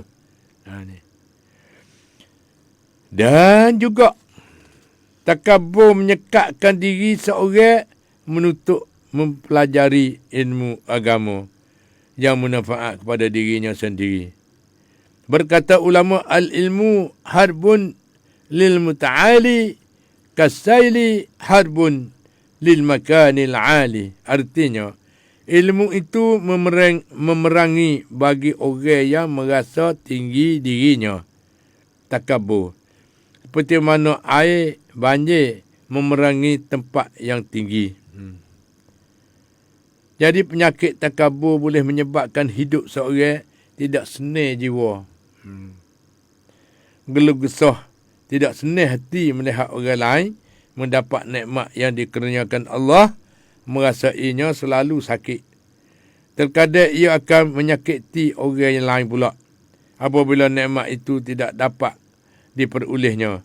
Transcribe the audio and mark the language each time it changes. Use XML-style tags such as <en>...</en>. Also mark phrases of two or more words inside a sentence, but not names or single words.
<ms>Ni. Dan juga takabur menyekatkan diri seorang menuntut mempelajari ilmu agama yang manfaat kepada dirinya sendiri.</ms> <ar>Berkata ulama, العلم حرب للمتعالي كالسيل حرب للمكان العالي.</ar> <ms>Artinya, ilmu itu memerangi bagi orang yang merasa tinggi dirinya. Takabur. Seperti mana air banjir memerangi tempat yang tinggi. Jadi penyakit takabur boleh menyebabkan hidup seorang tidak senang jiwa. Geluh gesah, tidak senang hati melihat orang lain mendapat nikmat yang dikurniakan Allah, merasainya selalu sakit. Terkadang ia akan menyakiti orang yang lain pula apabila nikmat itu tidak dapat diperolehnya.</ms>